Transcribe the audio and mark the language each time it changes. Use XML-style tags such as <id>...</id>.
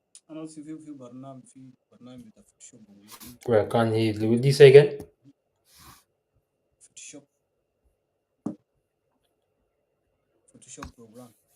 <ar>أنا أصلا في برنامج بتاع فوتوشوب</ar> <en>Bro, I can't hear you. What did you say again?</en> <ar>فوتوشوب فوتوشوب program</ar>